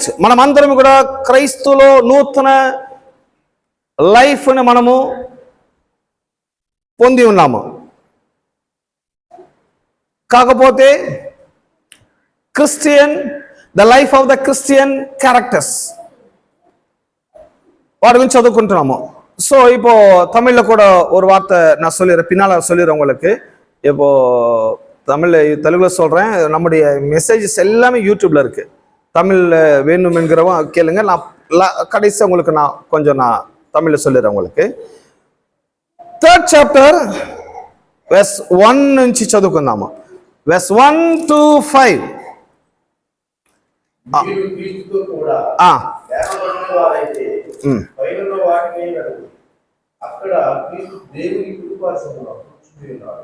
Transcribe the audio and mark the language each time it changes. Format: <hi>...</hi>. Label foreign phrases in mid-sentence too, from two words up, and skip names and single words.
<te>మనమందరం కూడా క్రైస్తులో నూతన లైఫ్ని మనము పొంది ఉన్నాము. కాకపోతే క్రిస్టియన్,</te> <en>the life of the Christian characters,</en> <te>వాటి గురించి చదువుకుంటున్నాము.</te> <ta>ஸோ இப்போ தமிழில் கூட ஒரு வார்த்தை நான் சொல்லிடுறேன், பின்னால் சொல்லிடுறேன் உங்களுக்கு. இப்போ தெலுங்குல சொல்கிறேன். நம்முடைய மெசேஜஸ் எல்லாமே யூடியூப்ல இருக்கு. தமிழில் வேணும் என்கிறவங்க கேளுங்க. நான் கடைசி உங்களுக்கு நான் தமிழில் சொல்லிடுறேன் உங்களுக்கு.</ta> <te>3rd</te> <en>chapter verse</en> <te>1 నుంచి చదువుకుందాము.</te> <en>verse 1 to 5.</en> <te>అక్కడ క్రీస్తు దేవుని కుడిపార్శ్వమున కూర్చుని ఉన్నాడు.</te>